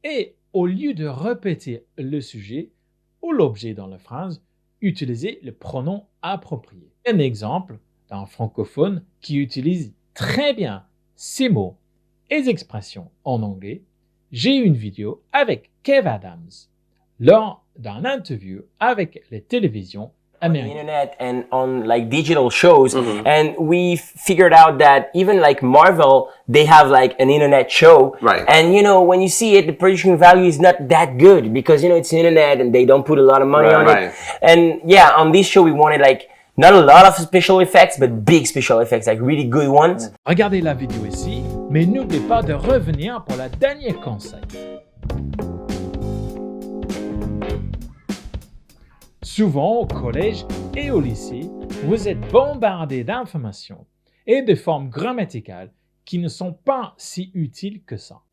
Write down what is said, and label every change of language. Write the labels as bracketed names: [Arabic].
[French] Et au lieu de répéter le sujet ou l'objet dans la phrase, utilisez le pronom approprié. Un exemple d'un francophone qui utilise très bien ces mots et expressions en anglais. J'ai une vidéo avec Kev Adams lors d'un interview avec les télévisions [English] on the [French] américaines. [English] internet and on like digital shows, and we figured out that even like Marvel, they have like an internet show, Right. and you know, when you see it, the production value is not that good because you know it's internet and they don't put a lot of money on Right. it. And yeah, on this show we wanted like not a lot of special effects, but big special effects, like really good ones. [French] Regardez la vidéo ici, mais n'oubliez pas de revenir pour le dernier conseil. Souvent au collège et au lycée, vous êtes bombardé d'informations et de formes grammaticales qui ne sont pas si utiles que ça.